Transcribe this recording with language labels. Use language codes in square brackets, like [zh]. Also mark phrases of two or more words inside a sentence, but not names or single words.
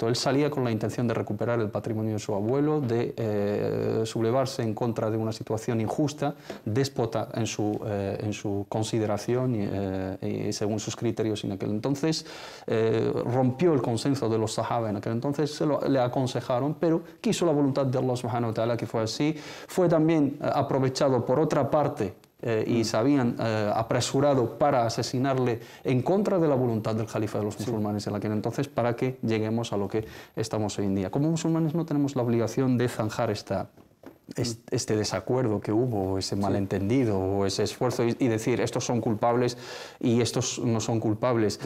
[es] Él salía con la intención de recuperar el patrimonio de su abuelo, de sublevarse en contra de una situación injusta, déspota en su consideración y según sus criterios en aquel entonces, rompió el consenso de los sahaba en aquel entonces, le aconsejaron, pero quiso la voluntad de Allah [ar] سبحانه وتعالى [es] que fue así. Fue también aprovechado por otra parte y se habían apresurado para asesinarle en contra de la voluntad del califa de los musulmanes en aquel entonces, para que lleguemos a lo que estamos hoy en día. Como musulmanes no tenemos la obligación de zanjar este desacuerdo que hubo, ese malentendido o ese esfuerzo y decir estos son culpables y estos no son culpables.